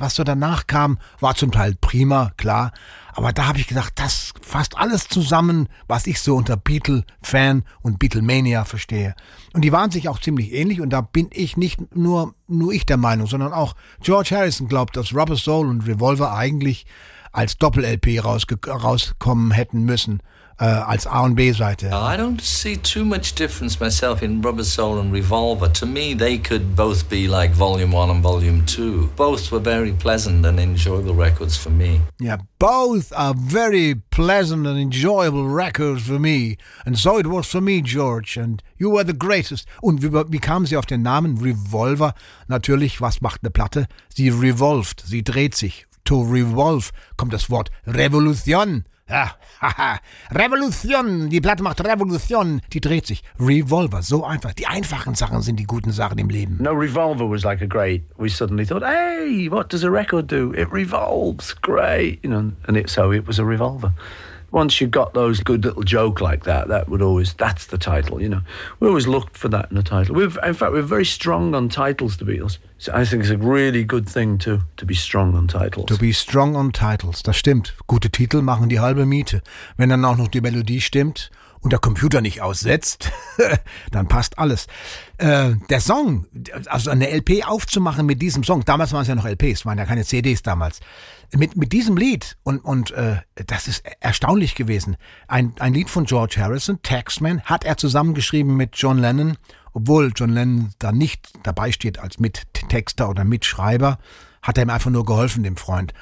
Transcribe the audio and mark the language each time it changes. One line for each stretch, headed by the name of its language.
German: Was so danach kam, war zum Teil prima, klar. Aber da habe ich gedacht, das fasst alles zusammen, was ich so unter Beatle-Fan und Beatlemania verstehe. Und die waren sich auch ziemlich ähnlich. Und da bin ich nicht nur ich der Meinung, sondern auch George Harrison glaubt, dass Rubber Soul und Revolver eigentlich als Doppel-LP rauskommen hätten müssen, als A- und B-Seite.
English: I don't see too much difference myself in Rubber Soul and Revolver. To me, they could both be like Volume 1 and Volume 2. Both were very pleasant and enjoyable records for me. Yeah, both are very pleasant and enjoyable records for me. And so it was for me, George. And you were the greatest.
German: Und wie kamen sie auf den Namen Revolver? Natürlich, was macht eine Platte? Sie revolved, sie dreht sich.
English: To revolve
German: kommt das Wort Revolution. Revolution, die Platte macht Revolution, die dreht sich. Revolver, so einfach. Die einfachen Sachen sind die guten Sachen im Leben.
English: No, Revolver was like a great, we suddenly thought, hey, what does a record do? It revolves, great. You know, and it was a revolver. Once you got those good little joke like that, that would always, that's the title, you know. We always looked for that in the title. In fact, we're very strong on titles, the Beatles. So I think it's a really good thing to be strong on titles. To be strong on titles,
German: das stimmt. Gute Titel machen die halbe Miete. Wenn dann auch noch die Melodie stimmt und der Computer nicht aussetzt, dann passt alles. Der Song, also eine LP aufzumachen mit diesem Song, damals waren es ja noch LPs, waren ja keine CDs damals, mit diesem Lied, und das ist erstaunlich gewesen, ein Lied von George Harrison, Taxman, hat er zusammengeschrieben mit John Lennon, obwohl John Lennon da nicht dabei steht als Mittexter oder Mitschreiber, hat er ihm einfach nur geholfen, dem Freund.